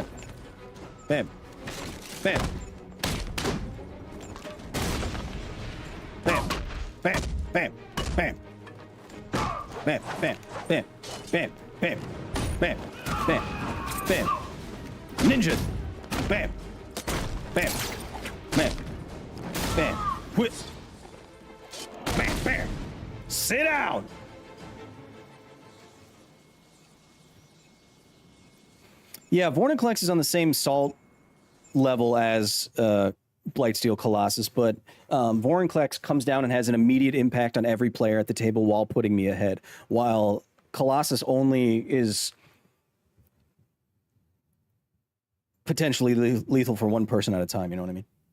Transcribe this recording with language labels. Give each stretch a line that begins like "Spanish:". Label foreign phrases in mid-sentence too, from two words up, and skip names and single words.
English: Bam. Bam. Bam. Bam. Bam. Bam. Bam. Bam. Bam. Bam. Bam. Bam. Bam. Bam. Ninja. Bam. Bam. Bam. Bam. Whip. Bam. Bam. Sit down. Yeah, Vorniclex is on the same salt level as Blightsteel Colossus, but Vorniclex comes down and has an immediate impact on every player at the table while putting me ahead, while Colossus only is potentially lethal for one person at a time, you know what I mean?